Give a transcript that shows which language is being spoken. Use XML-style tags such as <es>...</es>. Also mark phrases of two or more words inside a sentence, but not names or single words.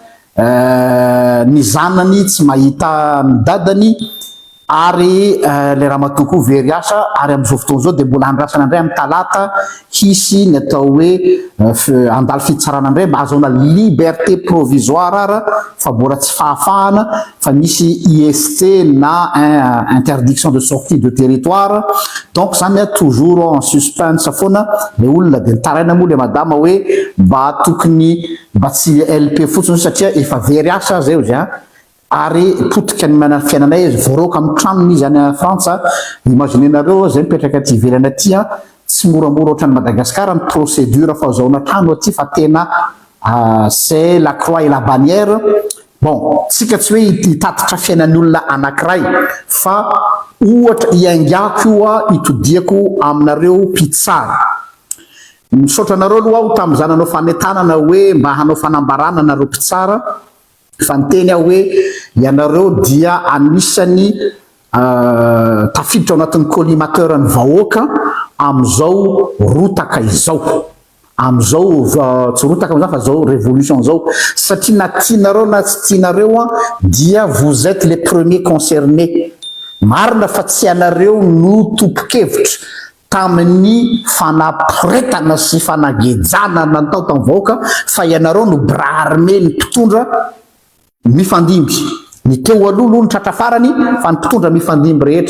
<mg>ny zanany tsy mahita ny dadany ary le raha matoko very asa ary amin'izao fotoan'izao dia mbola andrasana indray amin'ny talata hisy ny atao hoe andalo fitsarana indray mba ahazoana</mg> <fr>liberté provisoire</fr> <mg>ara fa mbola tsy fahafahana fa misy IST na</mg> <fr>interdiction de sortie de territoire</fr> <mg>donc zany</mg> <fr>toujours en suspense</fr> <mg>foana le olona dia nitaraina moa le madama hoe mba tokony mba tsy LP fotsiny satria efa very asa zay o zay ary potika ny manana fiainanay izy voaroka amin'ny tranony izy any a Frantsa. Imaginenareo zay mipetraka aty ivelany aty tsy moramora ohatran'ny Madagasikara ny procédure fahazoana trano aty fa tena</mg> <fr>c'est la croix et la bannière.</fr> <mg>Bon, tsika tsy hoe hitatitra fiainan'ny olona anankiray fa ohatra iangako io itodiako aminareo mpitsara. Misaotra anareo aloha aho tamin'izany anao fanetanana hoe mba hanao fanambarana anareo mpitsara fa niteny aho hoe ianareo dia anisany tafiditra ao anatin'ny collimateur ny vahoaka amin'izao rotaka izao amin'izao tsy rotaka amin'izao fa zao révolution zao satria na tianareo na tsy tianareo dia</mg> <fr>vous êtes les premiers concernés.</fr> <mg>Marina fa tsy anareo no tompo-kevitra tamin'ny fanapiretana sy fanagejana natao tamin'ny vahoaka fa ianareo no</mg> <fr>bras armé</fr> <mg>ny mpitondra mifandimby ny teo aloha ny tratra farany fa ny mpitondra mifandimby rehetra.</mg>